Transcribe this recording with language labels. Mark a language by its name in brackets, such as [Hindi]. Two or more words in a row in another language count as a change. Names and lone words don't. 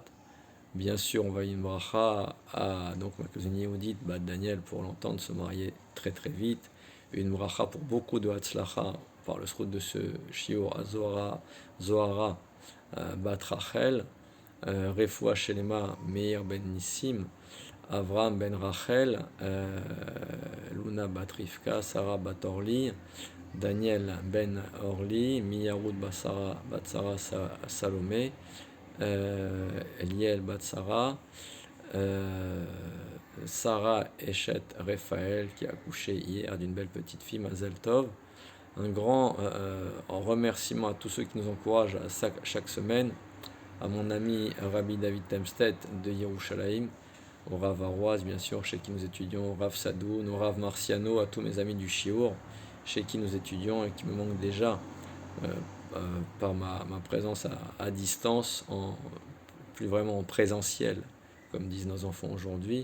[French] Bien sûr, on va y une bracha à donc ma cousine Yehudit, Bat Daniel, pour l'entendre se marier très très vite. Une bracha pour beaucoup de Hatzlacha par le srout de ce shiur à Zohara Bat Rachel, [Hebrew] רפואה שלמה [French] Meir ben Nissim, Avram ben Rachel, Luna bat Rivka, Sarah bat Orli, Daniel ben Orli, Miyarud bat Sarah Salomé, Eliel bat Sarah, Sarah Eshet Raphaël qui a accouché hier d'une belle petite fille, [Hebrew] מזל טוב. [French] Un grand remerciement à tous ceux qui nous encouragent chaque semaine, à mon ami Rabbi David Temstedt de Yerushalayim, au Rav Aroaz, bien sûr, chez qui nous étudions, au Rav Sadoun, au Rav Marciano, à tous mes amis du Shiur, chez qui nous étudions et qui me manquent déjà par ma présence à distance, plus vraiment en présentiel, comme disent nos enfants aujourd'hui.